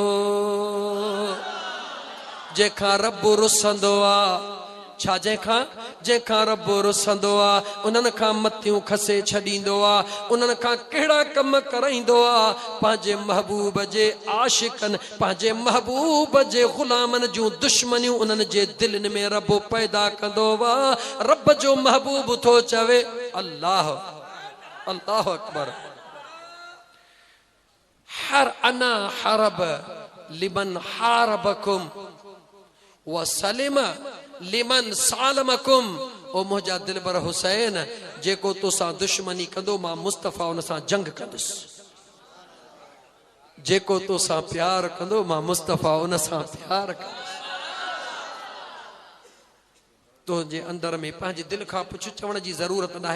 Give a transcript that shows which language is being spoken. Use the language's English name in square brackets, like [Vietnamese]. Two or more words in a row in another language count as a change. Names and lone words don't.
[Sindhi] जंहिंखां रब रुसंदो आ, छा जंहिंखां रब रुसंदो आ उन्हनि खां मतियूं खसे छॾींदो आ। उन्हनि खां कहिड़ा कम कराईंदो आ? पंहिंजे महबूब जे आशिकनि, पंहिंजे महबूब जे ग़ुलामनि जूं दुश्मनियूं उन्हनि जे दिलनि में रब पैदा कंदो वा। रब जो महबूब थो चवे [Arabic] الله الله أكبر. هر أنا حرب لمن حاربكم و سلم لمن سالمكم. [Sindhi] ओ मुंहिंजा दिलबर हुसैन, जेको तोसां दुश्मनी कंदो मां मुस्तफ़ा उन सां जंग कंदुसि। जेको तोसां प्यार कंदो मां मुस्तफ़ा उन सां प्यार कंदुसि। तुंहिंजे अंदर में पंहिंजे दिल खां पुछ, चवण जी ज़रूरत न आहे।